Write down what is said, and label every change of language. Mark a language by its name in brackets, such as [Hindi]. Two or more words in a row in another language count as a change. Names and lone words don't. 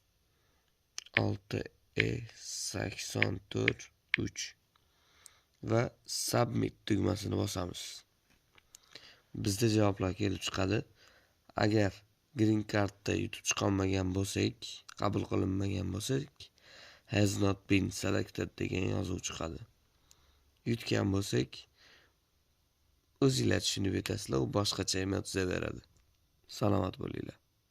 [Uzbek] 6E84 va submit tugmasini bosamiz. Bizda javoblar kelib chiqadi. Agar Green Cardda yutib chiqolmagan bo'lsak, qabul qilinmagan bo'lsak, [English] has not been selected [Uzbek] degan yozuv chiqadi. Yutgan bo'lsak, o'zinglar tushunib yetasizlar, u boshqacha emas, o'zaveradi. Salomat bo'linglar.